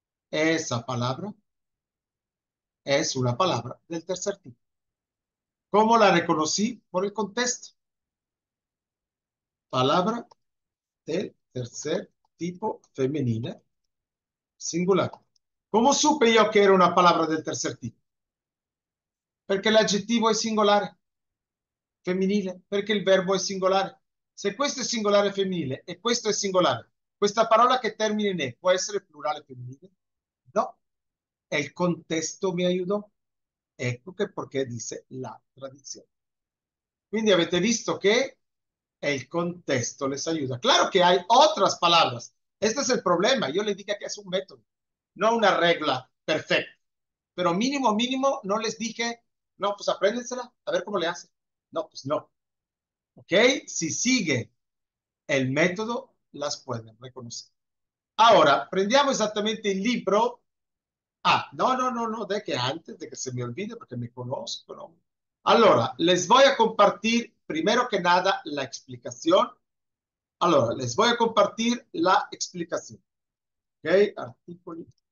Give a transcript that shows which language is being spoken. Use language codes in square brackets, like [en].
[es] Esa palabra es una palabra del tercer tipo. ¿Cómo la reconocí? Por el contexto. Palabra del tercer tipo femenina singular. ¿Cómo supe yo que era una palabra del tercer tipo? [it] Perché l'aggettivo è singolare, femminile, perché il verbo è singolare. Se questo è singolare femminile e questo è singolare, questa parola che termina in e può essere plurale femminile? [es] No, el contesto me ayudó. Ecco che perché dice la tradizione. Quindi avete visto que el contexto les ayuda. Claro que hay otras palabras. Este es el problema. Yo les dije que es un método, no una regla perfecta. Pero mínimo, mínimo, no les dije, no, pues apréndensela, a ver cómo le hacen. No, pues no. ¿Ok? Si sigue el método, las pueden reconocer. [it] Ahora, prendiamo esattamente il libro. [es] Ah, no, de que antes de que se me olvide, porque me conozco, ¿no? Allora, les voy a compartir, primero que nada, la explicación. Allora, les voy a compartir la explicación. ¿Ok? Artículo.